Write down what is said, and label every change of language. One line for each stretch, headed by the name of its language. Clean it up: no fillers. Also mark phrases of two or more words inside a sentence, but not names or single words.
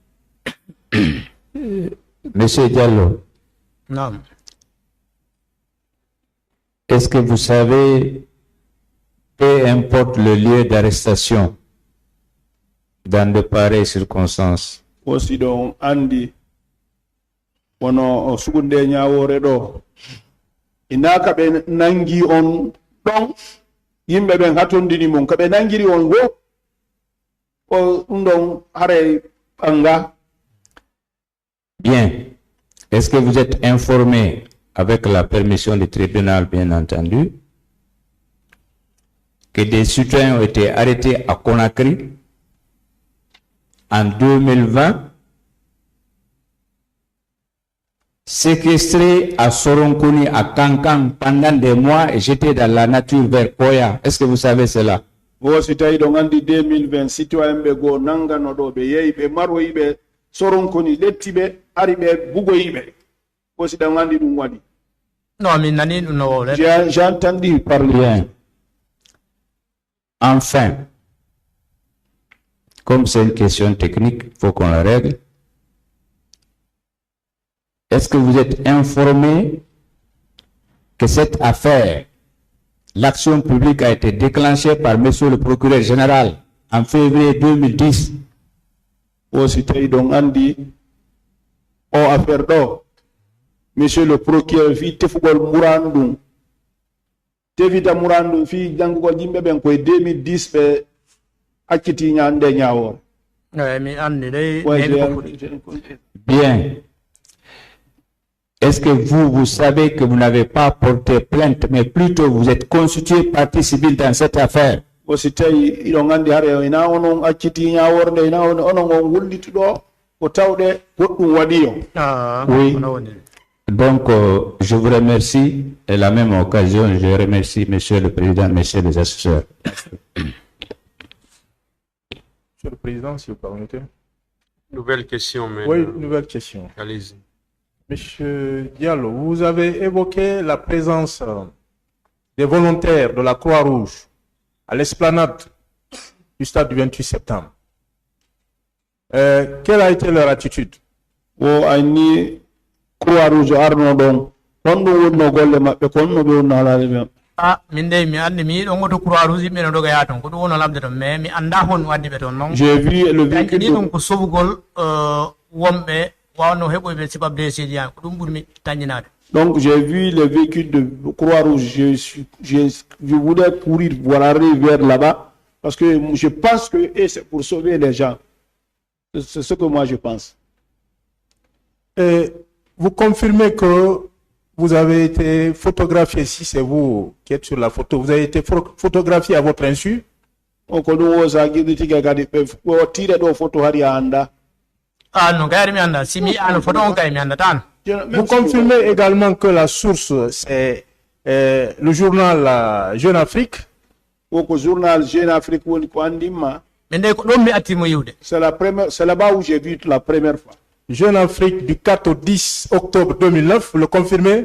French: Monsieur Diallo. Non. Est-ce que vous savez, peu importe le lieu d'arrestation, dans de pareilles circonstances, aussi donc
Fula: andi wono sugunde nyaawore ɗo inaka ɓe nangi on ɗon yimɓe ɓen hatondini mon kaɓe nangiri on go o ɗum ɗon hare ɓanga.
French: Bien. Est-ce que vous êtes informé, avec la permission du tribunal bien entendu, que des citoyens ont été arrêtés à Conakry en 2020, séquestrés à Soronkoni, à Kankan pendant des mois et jetés dans la nature vers Koya. Est-ce que vous savez cela?
Fula: Vosi tawi ɗo gandi 2020 citoyen ɓe goo nanganoɗo ɓe yehi ɓe maroyiɓe Soronkoni lettiɓe ari ɓe bugoyiɓe. Vosi ɗo gandi ɗum waɗi.
French: Non, mais
Fula: nani ɗum no wowle.
French: J'ai entendu parler. Bien. Enfin, comme c'est une question technique, il faut qu'on la règle. Est-ce que vous êtes informé que cette affaire, l'action publique a été déclenchée par monsieur le procureur général en février 2010?
Fula: Vosi tawi ɗon andi o affaire ɗo
French: monsieur le procureur
Fula: fi tefugol murandu ɗum tefita murandu ɗum fi janngugol yimɓe ɓen koye 2010 ɓe acciti ñande ñawore. mi andi dey
French: Bien. Est-ce que vous savez que vous n'avez pas porté plainte, mais plutôt vous êtes constitué partie civile dans cette affaire?
Fula: Vosi tawi iɗon andi hare ina onon acciti ñaworde ina onon on wullituɗo ko tawɗe goɗɗum waɗi yo.
French: Oui. Donc, je vous remercie. Et la même occasion, je remercie Monsieur le Président, Messieurs les assesseurs. Monsieur le Président, si vous permettez. Nouvelle question, mais. Oui, nouvelle question. Allez-y. Monsieur Diallo, vous avez évoqué la présence des volontaires de la Croix-Rouge à l'esplanade du stade du 28 septembre. Quelle a été leur attitude?
Fula: Croix-Rouge arno ɗon ɗon ɗum wonno golle maɓɓe kon no ɓe wonno halaade ɓe. min dey mi andi mi yiɗon goto Croix Rouge yimɓe no dogaya toon ko ɗum wono lamde toon mais mi anda hon waddi ɓe toon noon.
French: J'ai vu le véhicule
Fula: ni ɗum ko sofugol wonɓe wawno heɓoyɓe sibabde seedi yan ko ɗum ɓurmi tañinade.
French: Donc j'ai vu le véhicule de Croix-Rouge, je voulais courir pour aller vers là-bas parce que je pense que c'est pour sauver les gens. C'est ce que moi je pense. Et vous confirmez que vous avez été photographié, si c'est vous qui êtes sur la photo, vous avez été photographié à votre insu?
Fula: Ah non, mi anda. Si mi hanno photo on mi anda tan.
French: Vous confirmez également que la source c'est le journal Jeune Afrique? Journal Jeune Afrique c'est là-bas où j'ai vu la première fois. Jeune Afrique du 4 au 10 octobre 2009, vous le confirmez?